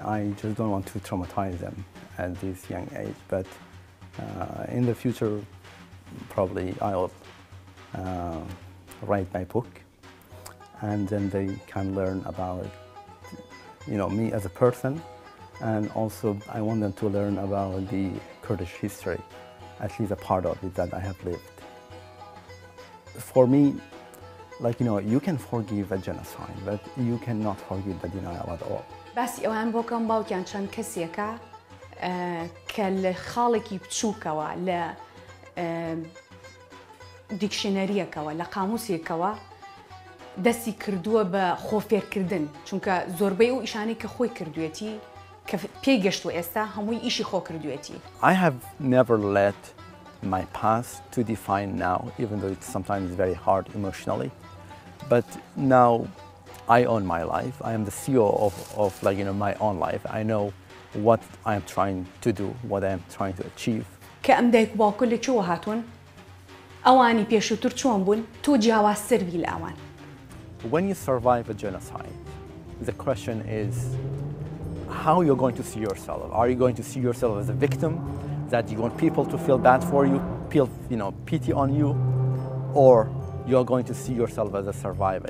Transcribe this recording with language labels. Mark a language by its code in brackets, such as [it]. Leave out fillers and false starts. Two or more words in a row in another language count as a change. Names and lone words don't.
[en] I just don't want to traumatize them at this young age, but in the future probably I'll write my book and then they can learn about me as a person, and also I want them to learn about the Kurdish history, at least a part of it that I have lived. For me, you can forgive a genocide, but you cannot forgive the denial at all. [ckb] بس ئەوان بۆکەم باوکیان چەند کەسێکە کە لە خاڵێکی بچووکەوە لە دیکشنەریەکەوە لە قاموسێکەوە دەستی کردووە بە خۆفێرکردن، چونکە زۆربەی ئەو ئیشانەی کە خۆی کردوێتی کە پێی گەشتووە ئێستا هەمووی ئیشی خۆ کردوێتی. [en] I have never let my past to define now, even though it's sometimes very hard emotionally. But now I own my life. I am the CEO of my own life. I know what I am trying to do, what I am trying to achieve. [ckb] کە ئەم دایک باوکە لە چۆوە هاتوون؟ ئەوانی پێشووتر چۆن بوون؟ تۆ جیاوازتربی لە ئەوان. [en] When you survive a genocide, the question is how you're going to see yourself. Are you going to see yourself as a victim, that you want people to feel bad for you, feel pity on you, or you're going to see yourself as a survivor?